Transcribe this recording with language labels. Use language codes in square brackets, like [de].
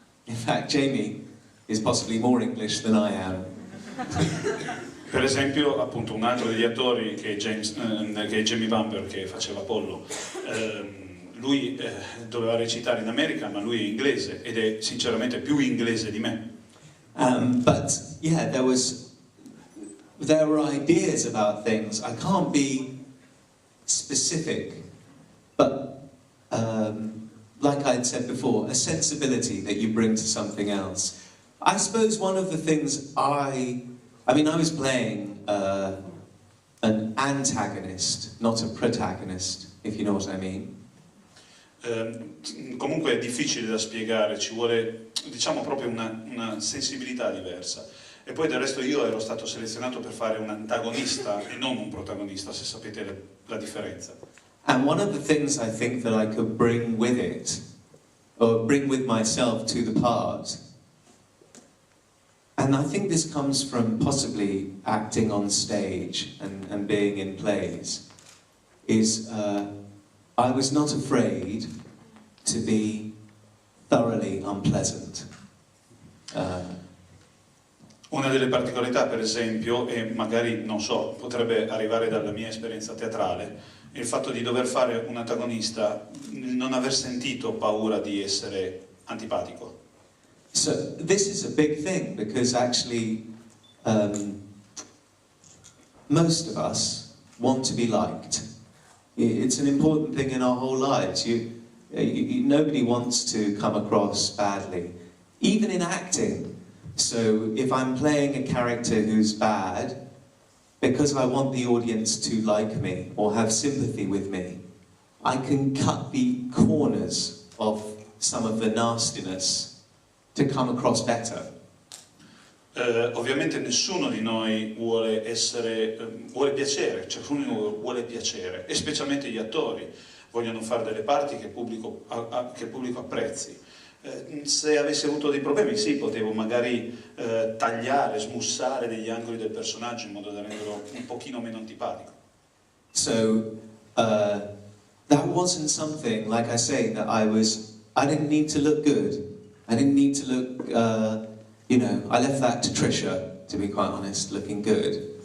[en] In fact, Jamie is possibly more English than I am. [it] Per esempio, appunto, un altro degli attori che è Jamie Bamber, che faceva Apollo, lui doveva recitare in America, ma lui è inglese ed è sinceramente più inglese di me. [en] But yeah, there were ideas about things. I can't be specific, but like I had said before, a sensibility that you bring to something else. I suppose one of the things I was playing an antagonist, not a protagonist, if you know what I mean. [it] Comunque è difficile da spiegare, ci vuole, diciamo, proprio una sensibilità diversa. E poi del resto io ero stato selezionato per fare un antagonista e non un protagonista, se sapete la differenza. [en] And one of the things I think that I could bring with it, or bring with myself to the part, and I think this comes from possibly acting on stage and being in plays, is I was not afraid to be thoroughly unpleasant. [it] Una delle particolarità, per esempio, e magari, non so, potrebbe arrivare dalla mia esperienza teatrale, è il fatto di dover fare un antagonista, non aver sentito paura di essere antipatico. [en] So this is a big thing, because actually most of us want to be liked. It's an important thing in our whole lives. Nobody wants to come across badly, even in acting. So if I'm playing a character who's bad, because I want the audience to like me or have sympathy with me, I can cut the corners of some of the nastiness to come across better. [it] Ovviamente nessuno di noi vuole piacere, ciascuno vuole piacere, e specialmente gli attori vogliono fare delle parti che il pubblico apprezzi. Se avessi avuto dei problemi, sì, potevo magari tagliare, smussare degli angoli del personaggio in modo da renderlo un pochino meno antipatico. [en] So that wasn't something, like I say, that I didn't need to look good. I didn't need to look, I left that to Trisha, to be quite honest, looking good.